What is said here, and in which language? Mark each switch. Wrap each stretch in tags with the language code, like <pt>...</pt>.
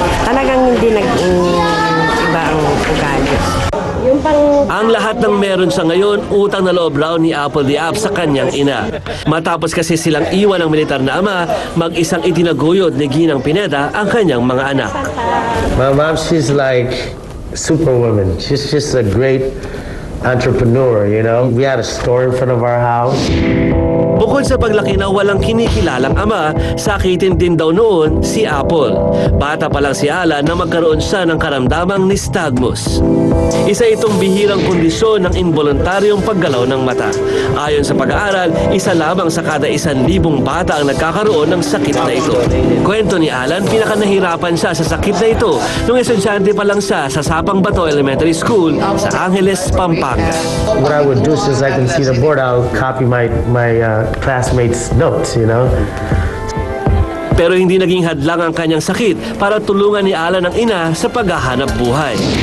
<tl>Talagang hindi nag-iba ang ugali. Ang lahat ng meron sa ngayon, utang na loob raw ni Apple the App sa kanyang ina. Matapos kasi silang iwan ng militar na ama, mag-isang itinaguyod ni Ginang Pineda ang kanyang mga anak.</tl> <en>My mom, she's like superwoman. She's just a great entrepreneur, you know. We had a store in front of our house.</en> <tl>Bukod sa paglaki na walang kinikilalang ama, sakitin din daw noon si Apple. Bata pa lang si Alan na magkaroon siya ng karamdamang nystagmus. Isa itong bihirang kondisyon ng involuntaryong paggalaw ng mata. Ayon sa pag-aaral, isa lamang sa kada 1,000 bata ang nagkakaroon ng sakit na ito. Kwento ni Alan, pinakanahirapan siya sa sakit na ito nung estudyante pa lang siya sa Sapang Bato Elementary School sa Angeles, Pampanga.</tl> <en>What I would do since I can see the board, I'll copy my classmates' notes, you know.</en> <tl>Pero hindi naging hadlang ang kanyang sakit para tulungan ni Alan ang ina sa paghahanap buhay.</tl>